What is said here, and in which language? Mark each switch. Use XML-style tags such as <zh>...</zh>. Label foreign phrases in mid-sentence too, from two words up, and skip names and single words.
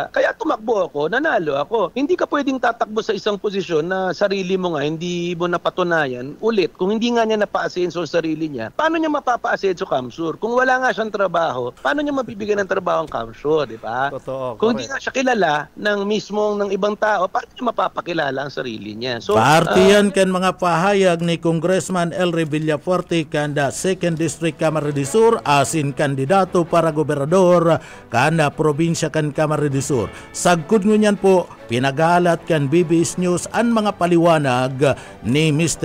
<tl>Kaya tumakbo ako, nanalo ako. Hindi ka pwedeng tatakbo sa isang posisyon na sarili mo nga, hindi mo napatunayan. Ulit, kung hindi nga niya napaasenso sa sarili niya, paano niya mapapaasenso Camsur? Kung wala nga siyang trabaho, paano niya mabibigyan ng trabaho ang Camsur, di ba? Totoo, kung hindi nga siya kilala ng ibang tao, paano niya mapapakilala ang sarili niya? So,</tl> <bik>partiyan kan mga pahayag ni Congressman Elry Villafuerte kan 2nd District Camarines Sur asin kandidato para gobernador kan probinsya kan Camarines Sur. Sagkod ngunyan po, pinagalat kan BBS News ang mga paliwanag ni Mr.</bik>